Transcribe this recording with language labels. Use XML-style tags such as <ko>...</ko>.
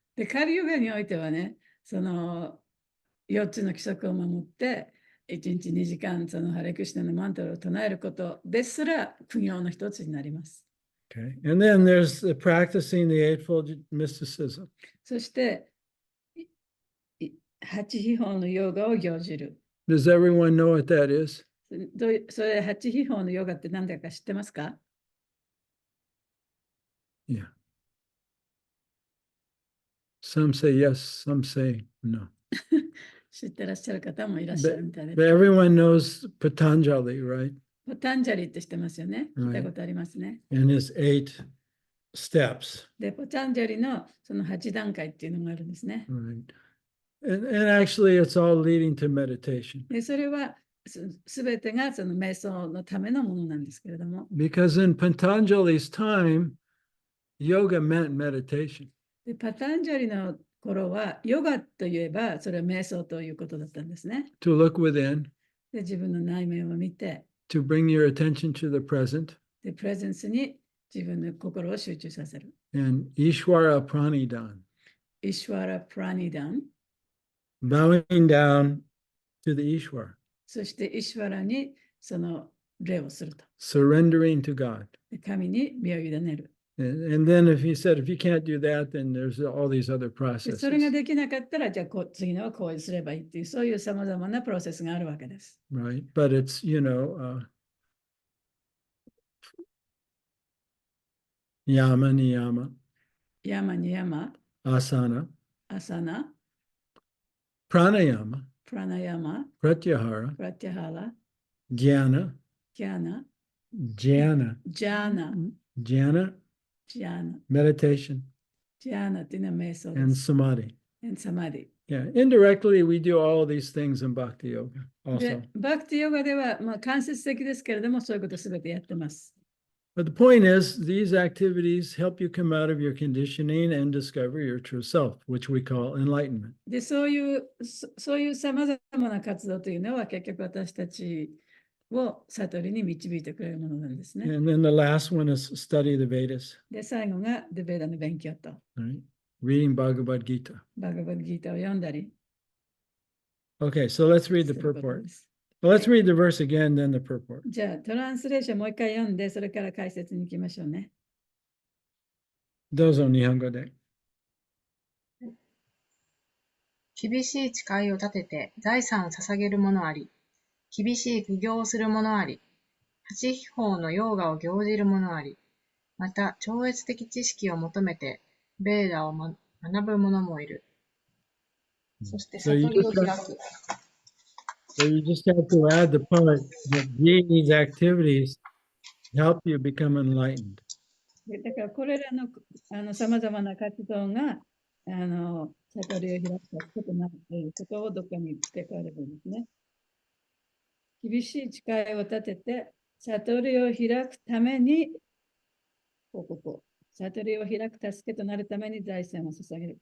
<ja>で、カリヨガにおいてはね、その4つの規則を守って、1日2時間、そのハレクシナのマントラを唱えることですら、苦行の一つになります。</ja> <en>Okay. And then there's practicing the Eightfold Mysticism.</en> <ja>そして、8秘宝のヨガを行じる。</ja> <en>Does everyone know what that is?</en> <ja>それ、8秘宝のヨガって何だか知ってますか？</ja> <en>Yeah. Some say yes, some say no.</en> <ja>知ってらっしゃる方もいらっしゃるみたいで</ja> <en>But</en> <ja>す。</ja> <en>everyone knows Patanjali, right?</en> <ja>パタンジャリって知ってますよね。聞いたことありますね。</ja> <en>And his 8 steps.</en> <ja>で、パタンジャリのその8段階っていうのがあるんですね。</ja> <en>Right. And actually, it's all leading to meditation.</en> <ja>で、それはすべてがその瞑想のためのものなんですけれども。</ja> <en>Because in Patanjali's time, yoga meant meditation.</en> <ja>で、パタンジャリの頃は、ヨガといえば、それは瞑想ということだったんですね。</ja> <en>To look within,</en> <ja>で、自分の内面を見て、</ja> <en>to bring your attention to the present,</en> <ja>で、プレゼンスに自分の心を集中させる。</ja> <en>and Ishvara Pranidan,</en> <ja>イシュワラ・プラニダン、</ja> <en>bowing down to the Ishvara,</en> <ja>そしてイシュワラにその礼をすると。</ja> <en>surrendering to God.</en> <ja>で、神に身を委ねる。</ja> <en>And then if you can't do that, then there's all these other</en> <ja>で、それが</ja> <en>processes,</en> <ja>できなかったら、じゃあ次のはこうすればいいっていう、そういうさまざまなプロセスがあるわけです。</ja> <en>right? But it's, yama, niyama,</en> <ja>山に山、</ja> <en>asana,</en> <ja>アサナ、</ja> <en>pranayama,</en> <ja>プラナヤマ、</ja> <en>pratyahara,</en> <ja>プラティハラ、</ja> <en>dhyana,</en> <ja>キャナ、</ja> <en>jhana,</en> <ja>ジャーナ、</ja> <en>jhana,</en> <ja>ジャーナ、</ja> <en>meditation,</en> <ja>ジャーナっていうのは瞑想で</ja> <en>and</en> <ja>す。</ja> <en>samadhi.</en> <ja>サマディ。</ja> <en>Yeah, indirectly, we do all of these things in Bhakti Yoga</en> <ja>で</ja> <en>also.、</en> <ja>バクティヨガでは、間接的ですけれども、そういうことすべてやってます。</ja> <en>But the point is, these activities help you come out of your conditioning and discover your true self, which we call enlightenment.</en> <ja>で、そういうさまざまな活動というのは、結局私たちを悟りに導いてくれるものなんですね。</ja> <en>And then the last one is study the Vedas,</en> <ja>で、最後がデベーダの勉強と、</ja> <en>right? Reading Bhagavad Gita.</en> <ja>バガバッドギーターを読んだり</ja> <en>Okay, so let's read</en> <ja>することで</ja> <en>purport.</en> <ja>す。</ja> <en>Well, let's read the verse again, then the purport.</en> <ja>じゃあ、トランスレーションもう一回読んで、それから解説に行きましょうね。どうぞ、日本語で。厳しい誓いを立てて財産を捧げる者あり、厳しい苦行をする者あり、八秘宝のヨーガを行じる者あり、また超越的知識を求めてベーダを学ぶ者もいる。そして悟りを開く。</ja> <en>So you just have to add the part that these activities help you become enlightened.</en> <ja>だから、これらのさまざまな活動が悟りを開くことになっていることをどこかに付け加えればいいんですね。厳しい誓いを立てて、悟りを開くために、悟りを開く助けとなるために財産を捧げる。</ja>